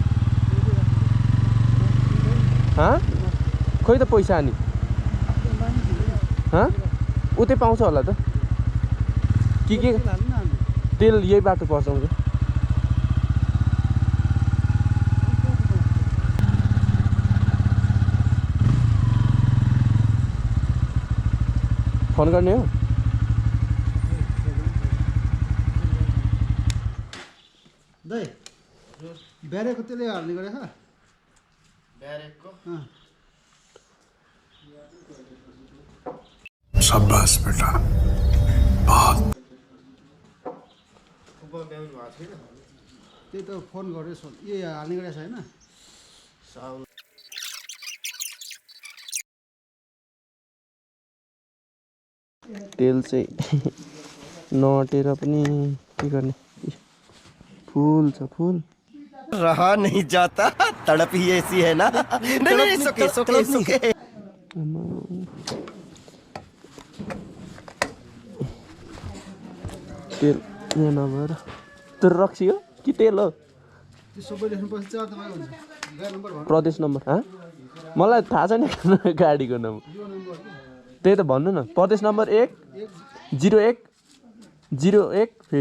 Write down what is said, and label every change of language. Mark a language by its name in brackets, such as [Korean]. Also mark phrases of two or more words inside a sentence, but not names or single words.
[Nepali] खोइ त पैसा अनि उतै पाउँछ होला त के तेल यही बाटो पर्छ फोन गर्ने हो दाइ ब्यारेकको तेलै हाल्ने गरेछ ब्यारेकको [Hindi] शाबाश बेटा बहुत [Nepali] त्यही त फोन गरेर ए हाल्ने गरेछ होइन तेल चाहिँ नअटेर पनि के गर्ने फुल छ फुल [Hindi] रहा नहीं जाता तड़प ही ऐसी है ना नहीं सुके [Nepali] तेल यहाँ नभएर त्यो रक्सी हो कि तेल हो प्रदेश नम्बर मलाई थाहा छैन गाडीको नम्बर त्यही त भन्नु न प्रदेश नम्बर 10101 फेरि